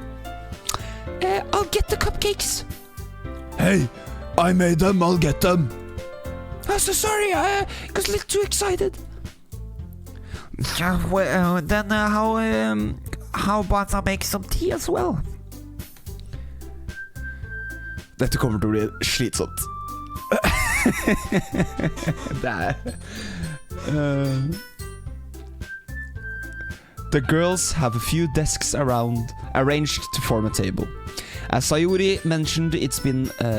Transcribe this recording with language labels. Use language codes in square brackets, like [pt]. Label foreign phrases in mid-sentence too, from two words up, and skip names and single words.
[en] I'll get the cupcakes. Hey, I made them. I'll get them. I'm so sorry. I got a little too excited. Well, then how about I make some tea as well? [no] Dette kommer til å bli slitsomt. [en] The girls have a few desks arranged to form a table. As Sayuri mentioned, it's been